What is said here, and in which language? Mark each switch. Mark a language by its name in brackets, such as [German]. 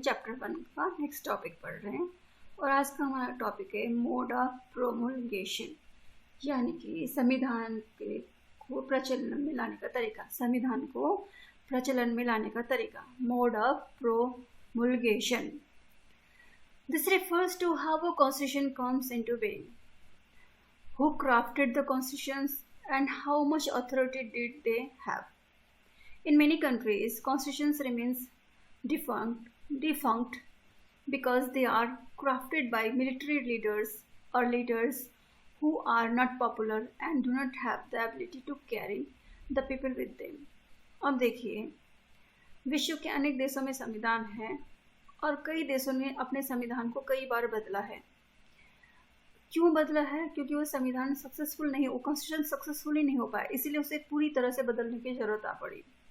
[Hindi] Chapter 1 का next topic पढ़ रहे हैं और आज का हमारा टॉपिक है मोड ऑफ प्रोमुलगेशन, यानी कि संविधान को प्रचलन में लाने का तरीका। संविधान को प्रचलन में लाने का तरीका, mode of प्रोमुलगेशन। [English] This refers to how a constitution comes into being, who crafted the constitutions and how much authority did they have. In many countries, constitutions remains defunct because they are crafted by military leaders or leaders who are not popular and do not have the ability to carry the people with them. [Hindi] अब देखिए, विश्व के अनेक देशों में संविधान है और कई देशों ने अपने संविधान को कई बार बदला है। क्यों बदला है? क्योंकि वो संविधान सक्सेसफुल नहीं, वो कॉन्स्टिट्यूशन सक्सेसफुली नहीं हो पाया, इसीलिए उसे पूरी तरह से बदलने की जरूरत आ पड़ी।